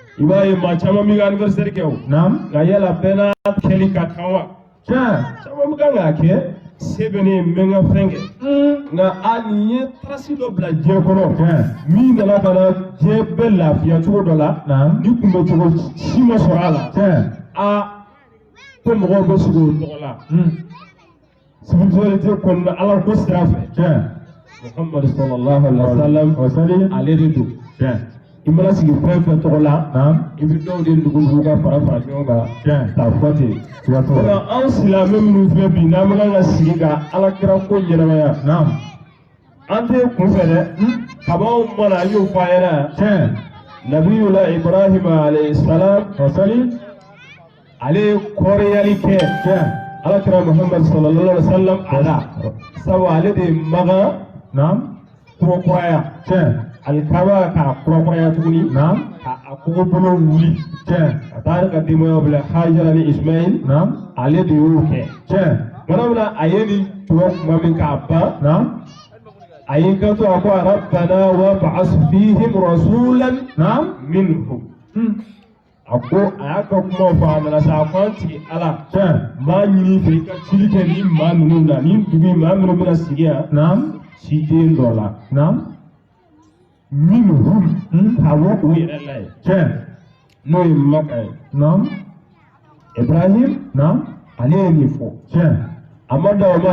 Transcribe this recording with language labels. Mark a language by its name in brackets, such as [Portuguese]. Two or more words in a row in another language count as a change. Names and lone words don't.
[Bambara] i b'a ye maa caman b'i ka anniversaire kɛ o nka yala bɛɛ n'a kɛli ka kan wa caman bɛ kan k'a kɛ se bɛ ne ye n bɛ n ka fɛn kɛ nka a nin ye tarasi dɔ bila diɲɛ kɔnɔ min nana ka na diɲɛ bɛɛ lafiya cogo dɔ la ni kunbɛcogo si ma sɔrɔ a la ko mɔgɔw bɛ sigi o tɔgɔ la spiritualité kɔnɔna ala ko sira fɛ Muhammad [Arabic] صلى الله عليه وسلم [Bambara] ale de don i mana sigi fɛn fɛn tɔgɔ la i bɛ dɔw de dugu ka fara fara ɲɔgɔn kan k'a fɔ ten nka anw silamɛ minnu filɛ bi n'an bɛ kan ka sigi ka alakira ko ɲɛnamaya an tɛ kun fɛ dɛ kabaw mana an y'o fɔ a ɲɛna nabiyula Ibrahima [Arabic] عليه السلام [Bambara] ale ye kɔrɔyali kɛ alakira Muhammad [Arabic] صلى الله عليه وسلم [Bambara] ala sabu ale de ye magan kurakuraya alikaba k'a kurakuraya tuguni ka a kogobolo wuli ka taa ka denbayaw bila Hajara ni Ismail ale de y'o kɛ tuma min na a ye nin tuma min k'a ban a y'i kanto a ko [Arabic] ربنا وابعث فيهم رسولا منهم [Bambara] a ko a y'a ka kumaw fɔ a nana sa a ko an tigi ala maa ɲini fɛ i ka cili kɛ ni maa ninnu na ni dugu maa minnu bɛna sigi yan ciden dɔ la minhum ka bɔ u yɛrɛ la ye n'o ye Maka ye Ibrahim ale ye nin fɔ a ma da o ma